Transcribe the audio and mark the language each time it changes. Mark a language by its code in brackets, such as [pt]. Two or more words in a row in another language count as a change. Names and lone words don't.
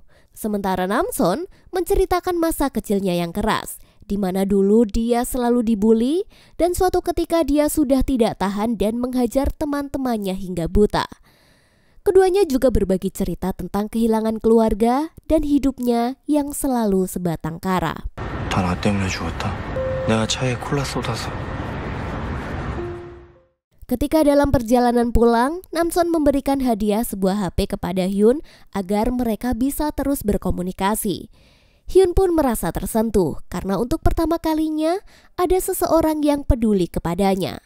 [id] Sementara Namson menceritakan masa kecilnya yang keras, di mana dulu dia selalu dibully dan suatu ketika dia sudah tidak tahan dan menghajar teman-temannya hingga buta. Keduanya juga berbagi cerita tentang kehilangan keluarga dan hidupnya yang selalu sebatang kara. [ko] 다 나 때문에 죽었다. 내가 차에 콜라 쏟아서. [id] Ketika dalam perjalanan pulang, Namson memberikan hadiah sebuah HP kepada Hyun agar mereka bisa terus berkomunikasi. Hyun pun merasa tersentuh karena untuk pertama kalinya ada seseorang yang peduli kepadanya.